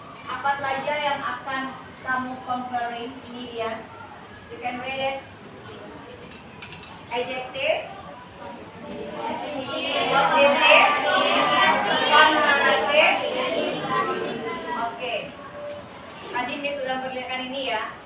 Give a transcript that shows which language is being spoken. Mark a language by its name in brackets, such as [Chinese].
[Indonesian] Apa saja yang akan kamu comparing? Ini dia. [English] You can read it. Adjective, positive, comparative. [Indonesian] Oke. Tadi Miss sudah perlihatkan ini ya.